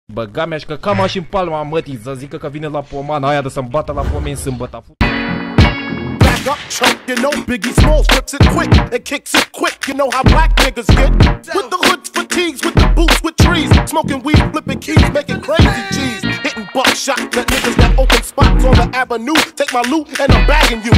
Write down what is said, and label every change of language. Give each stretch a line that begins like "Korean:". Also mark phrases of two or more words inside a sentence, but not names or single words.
Romanian: Băga mea și că cam și în palma mătii să zică că vine la pomana aia de să-mi bată la pomeni sâmbătă.
English: Back up, chump, you know Biggie Smalls rips it quick and kicks it quick. You know how black niggas get with the hoods, fatigues, with the boots, with trees, smoking weed, flipping keys, making crazy G's, hitting buckshot. That niggas that open spots on the avenue take my loot and I'm bagging you.